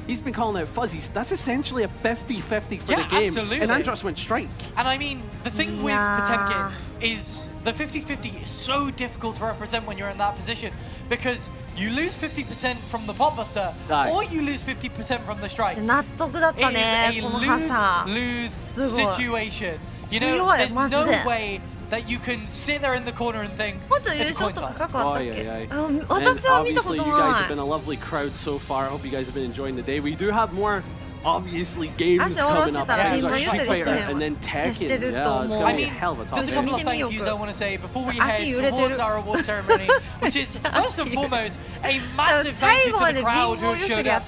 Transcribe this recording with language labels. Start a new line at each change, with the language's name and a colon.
English: He's been calling out fuzzies. That's essentially a 50-50 for the game. Absolutely. And Andros went strike. And I mean, the thing with Potemkin is the 50-50 is so difficult to represent when you're in that position because you lose 50% from the pop buster or you lose 50% from the strike.
Japanese: 納得だったね、このハサ。
English: lose situation. You know, there's no way that you can sit there in the corner and think
Japanese: もっと優勝とか過去あったっけ？私は見たことない。
English: You guys have been a lovely crowd so far. I hope you guys have been enjoying the day. We do have more obviously games coming up. And then Tekken. Yeah, it's gonna be a hell of a top. There's a couple of thank yous I want to say before we head towards our award ceremony, which is first and foremost a massive thank you to the crowd who have showed up.